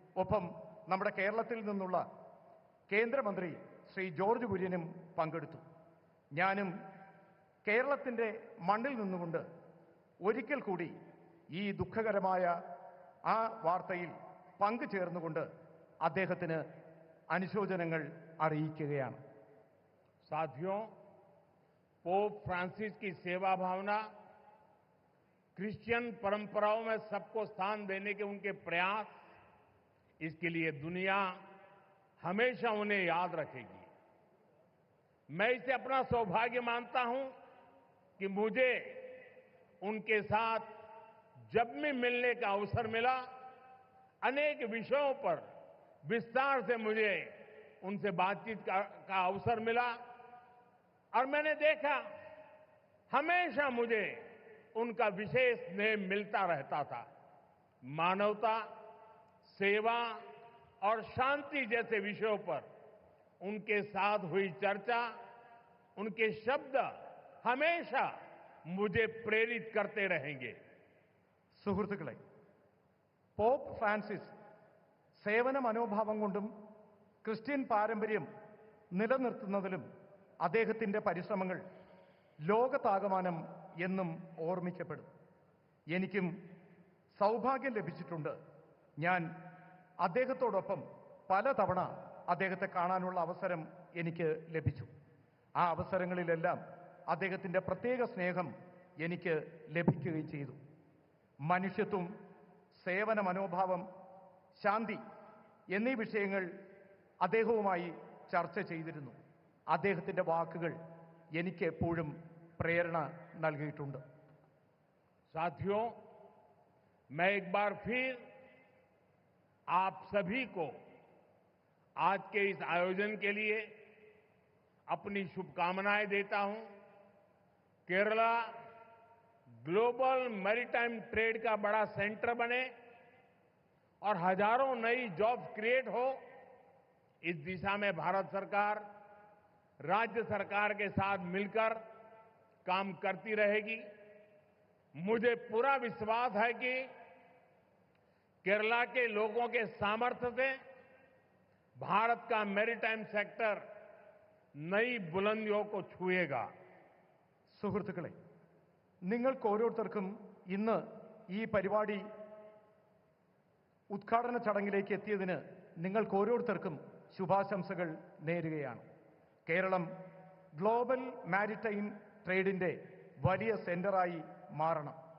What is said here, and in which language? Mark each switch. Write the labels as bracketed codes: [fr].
[ml] ഒപ്പം നമ്മുടെ കേരളത്തിൽ നിന്നുള്ള കേന്ദ്രമന്ത്രി ശ്രീ ജോർജ് കുര്യനും പങ്കെടുത്തു. ഞാനും കേരളത്തിൻ്റെ മണ്ണിൽ നിന്നുകൊണ്ട് ഒരിക്കൽ കൂടി ഈ ദുഃഖകരമായ ആ വാർത്തയിൽ പങ്കുചേർന്നുകൊണ്ട് അദ്ദേഹത്തിന് അനുശോചനങ്ങൾ അറിയിക്കുകയാണ്. [hi] साथियों, पोप फ्रांसिस की सेवा भावना, क्रिश्चियन परंपराओं में सबको स्थान देने के उनके प्रयास, इसके लिए दुनिया हमेशा उन्हें याद रखेगी. मैं इसे अपना सौभाग्य मानता हूं कि मुझे उनके साथ जब भी मिलने का अवसर मिला, अनेक विषयों पर विस्तार से मुझे उनसे बातचीत का अवसर मिला और मैंने देखा हमेशा मुझे उनका विशेष स्नेह मिलता रहता था. मानवता, सेवा और शांति जैसे विषयों पर उनके साथ हुई चर्चा, उनके शब्द हमेशा मुझे प्रेरित करते रहेंगे। [ml] സുഹൃത്തുക്കളെ, പോപ്പ് ഫ്രാൻസിസ് സേവന മനോഭാവം കൊണ്ടും ക്രിസ്ത്യൻ പാരമ്പര്യം നിലനിർത്തുന്നതിലും അദ്ദേഹത്തിൻ്റെ പരിശ്രമങ്ങൾ ലോകത്താകമാനം എന്നും ഓർമ്മിക്കപ്പെടും. എനിക്കും സൗഭാഗ്യം ലഭിച്ചിട്ടുണ്ട്. ഞാൻ അദ്ദേഹത്തോടൊപ്പം പലതവണ അദ്ദേഹത്തെ കാണാനുള്ള അവസരം എനിക്ക് ലഭിച്ചു. ആ അവസരങ്ങളിലെല്ലാം അദ്ദേഹത്തിൻ്റെ പ്രത്യേക സ്നേഹം എനിക്ക് ലഭിക്കുകയും ചെയ്തു. മനുഷ്യത്വം, സേവന മനോഭാവം, ശാന്തി എന്നീ വിഷയങ്ങൾ അദ്ദേഹവുമായി ചർച്ച ചെയ്തിരുന്നു. അദ്ദേഹത്തിൻ്റെ വാക്കുകൾ എനിക്ക് എപ്പോഴും പ്രേരണ നൽകിയിട്ടുണ്ട്. [hi] साथियों, मैं एक बार फिर आप सभी को आज के इस आयोजन के लिए अपनी शुभकामनाएं देता हूं। केरला ग्लोबल मैरीटाइम ट्रेड का बड़ा सेंटर बने और हजारों नई जॉब्स क्रिएट हो, इस दिशा में भारत सरकार राज्य सरकार के साथ मिलकर काम करती रहेगी। मुझे पूरा विश्वास है कि केरला के लोगों के सामर्थ्य से भारत का मैरीटाइम सेक्टर नई बुलंदियों को छुएगा। [ml] സുഹൃത്തുക്കളെ, നിങ്ങൾക്ക് ഓരോരുത്തർക്കും ഇന്ന് ഈ പരിപാടി ഉദ്ഘാടന ചടങ്ങിലേക്ക് എത്തിയതിന് നിങ്ങൾക്ക് ഓരോരുത്തർക്കും ശുഭാശംസകൾ നേരുകയാണ്. കേരളം ഗ്ലോബൽ മാരിടൈം ട്രേഡിൻ്റെ വലിയ സെന്ററായി മാറണം.